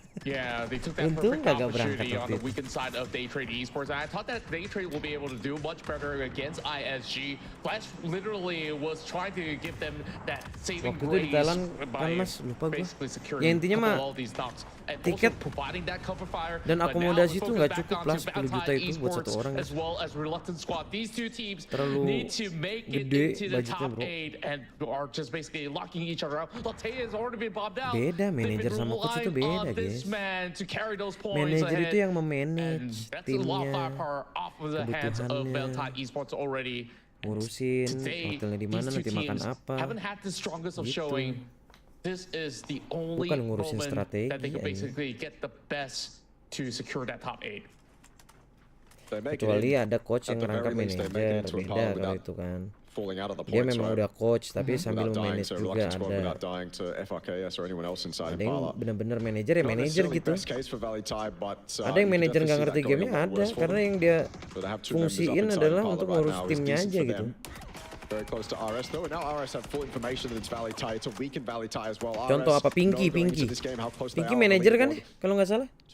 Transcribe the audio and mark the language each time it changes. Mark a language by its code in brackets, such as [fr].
[en] Yeah, they took that perfect opportunity on the weakened side of Daytrade Esports. And I thought that Daytrade will be able to do much better against ISG. Flash literally was trying to give them that saving grace by basically securing all these knocks. [id] Tiket dan akomodasi itu nggak cukup lah, 10 juta itu buat satu orang. Terlalu gede budgetnya bro. Beda manajer sama coach itu beda guys. Manajer itu yang memanage timnya, kebutuhannya, ngurusin hotelnya di mana, nanti makan apa. Gitu. [en] This is the only [id] ngurusin [en] moment [id] strategi [en] that they can basically get the best to secure that top 8. [id] Kecuali ada coach yang ngerangkap manajer, beda kalau itu kan. Dia memang udah coach tapi sambil memanage juga ada. Ada yang benar-benar manajer ya manajer gitu. Ada yang manajer nggak ngerti gamenya ada, karena yang dia fungsiin adalah untuk ngurus timnya aja gitu. [en] Very close to RS though, and now RS have full information that it's Valai Tai. It's a weakened Valai Tai as well. [id] Contoh apa? Pinky manajer kan ya kalau nggak salah.